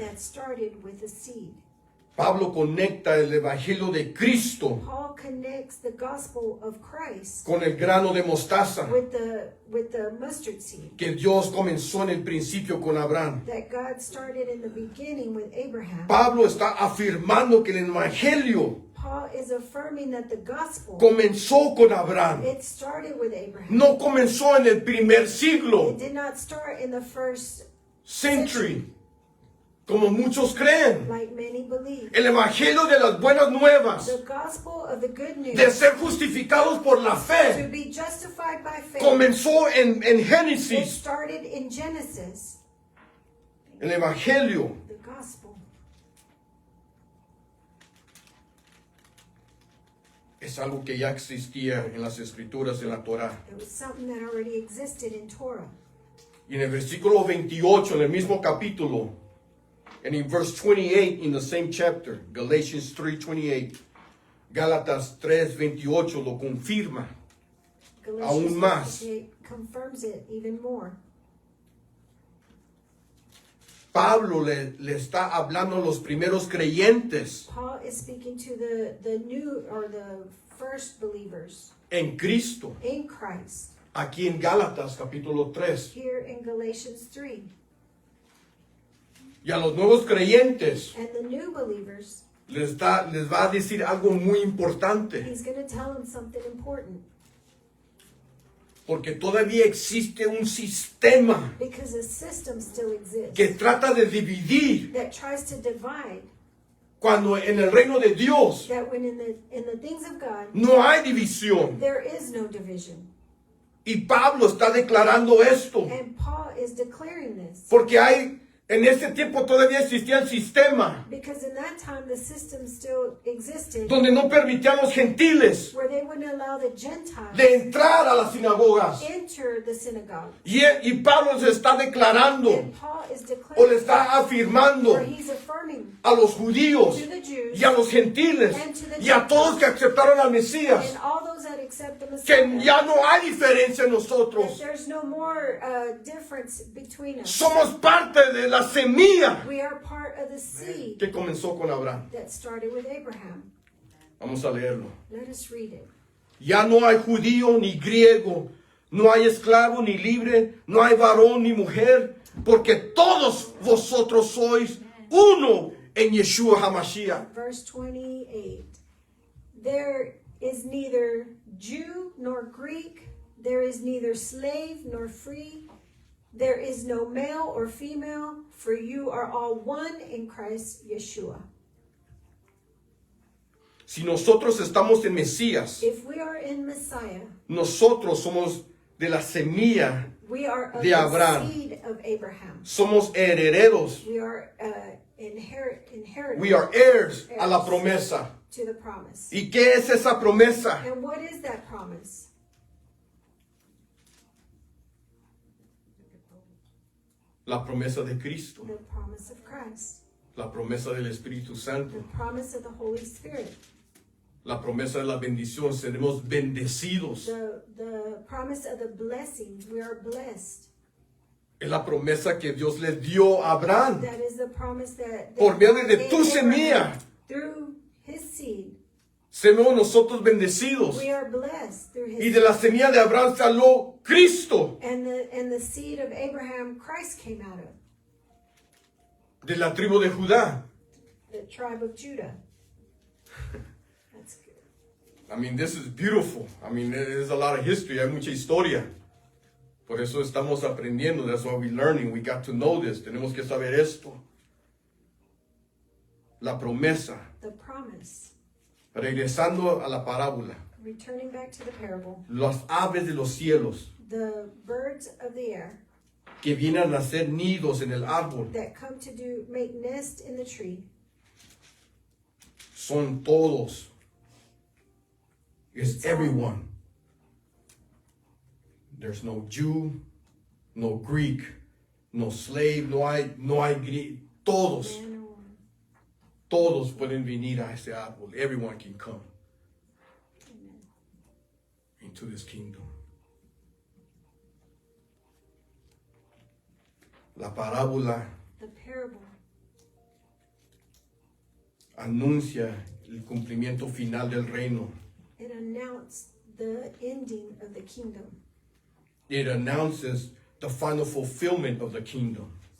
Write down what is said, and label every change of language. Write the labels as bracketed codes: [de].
[en] that started with a seed. [es] Pablo conecta el evangelio de Cristo [en] Paul connects the gospel of Christ [es] con el grano de mostaza [en] with the mustard seed [es] que Dios comenzó en el principio con Abraham. [en] that God started in the beginning with Abraham. [es] Pablo está afirmando que el evangelio [en] Paul is affirming that the gospel, [es] comenzó con Abraham. [en] it started with Abraham. [es] No comenzó en el primer [en] It [es] siglo, [en] did not start in the first century, [es] como muchos creen. [en] like many believe. [es] El evangelio de las buenas nuevas, [en] The gospel of the good news [es] de ser justificados por la [en] to [es] fe, [en] be justified by faith. [es] comenzó en [en] It [es] Génesis. [en] started in Genesis. [es] El evangelio [en] The gospel [es] es algo que ya existía en las escrituras, en la Torá. [en] it was something that already existed in Torah. [es] Y en el versículo 28, en el mismo capítulo, [en] And in verse 28 in the same chapter, Galatians 3:28, [es] Gálatas 3:28 lo confirma. [en] Galatians [es] Aún más. [en] 3:28 confirms it even more. [es] Pablo le está hablando a los primeros creyentes [en] Paul is speaking to the new or the first believers [es] en Cristo, [en] in Christ [es] aquí en Gálatas capítulo 3. [en] here in Galatians 3. [es] Y a los nuevos creyentes [en] And the new believers, [es] les va a decir algo muy importante, [en] he's going to tell them something important. [es] porque todavía existe un sistema [en] Because a system still exists [es] que trata de dividir, [en] that tries to divide, [es] cuando en el reino de Dios [en] that when in the things of God, [es] no hay división. [en] there is no division. [es] Y Pablo está declarando esto, [en] And Paul is declaring this. [es] porque en ese tiempo todavía existía el sistema [en] Because in that time, the system still existed [es] donde no permitían los gentiles [en] where they wouldn't allow the Gentiles [es] de entrar a las sinagogas. [en] enter the synagogue. [es] Y Pablo se está declarando [en] And Paul is [es] o [en] declaring, [es] le está afirmando [en] or he's affirming [es] a los judíos [en] to the Jews [es] y a los gentiles y a todos que aceptaron al Mesías [en] and all those that accept the [es] que [en] Messiah [es] ya no hay diferencia en [en] that [es] nosotros. [en] there's no more difference between us. [es] Somos parte de la semilla [en] We are part of the seed [es] que comenzó con Abraham. [en] that started with Abraham. [es] Vamos a leerlo. [en] Let us read it. [es] Ya no hay judío ni griego, no hay esclavo ni libre, no hay varón ni mujer, porque todos vosotros sois uno en Yeshua HaMashiach. [en] Verse 28. There is neither Jew nor Greek, there is neither slave nor free, there is no male or female, for you are all one in Christ Yeshua. [es] Si nosotros estamos en Mesías, [en] If we are in Messiah, [es] nosotros somos de la semilla, [en] we are of [es] de [en] the [es] Abraham. [en] seed of Abraham. [es] somos herederos. [en] We are inheritors We are heirs [es] a la promesa. [en] to the promise. [es] ¿Y qué es esa promesa? [en] And what is that promise? [es] La promesa de Cristo, [en] The promise of Christ, [es] la promesa del Espíritu [en] the [es] Santo, [en] promise of the Holy Spirit, [es] la promesa de la bendición. Seremos bendecidos. [en] the promise of the blessings. We are blessed. [es] Es la promesa que Dios le dio a Abraham. [en] That is the promise that [es] Por medio de [en] gave [es] tu [en] Abraham [es] semilla, [en] through his seed. [es] seremos nosotros bendecidos. [en] We are blessed through his [es] Y de la semilla de Abraham salió Cristo. [en] and the seed of Abraham Christ came out of, [es] De la tribu de Judá. [en] the tribe of Judah. That's good. I mean, this is beautiful. I mean, there's a lot of history. [es] Hay mucha historia. Por eso estamos aprendiendo. [en] That's why we're learning. We got to know this. [es] Tenemos que saber esto. La promesa. [en] The promise. [es] Regresando a la parábola. [en] Returning back to the parable, [es] Las aves de los cielos [en] the birds of the air [es] que vienen a hacer nidos en el árbol [en] that come to make nest in the tree [es] son todos. [en] It's everyone. There's no Jew, no Greek, no slave, [es] no hay todos. [en] man or woman. [es] Todos pueden venir a ese árbol. [en] Everyone can come Amen. into this kingdom. [es] La parábola [en] The parable [es] anuncia el cumplimiento final del reino. [en] it announced the ending of the kingdom. It announces the final fulfillment of the kingdom.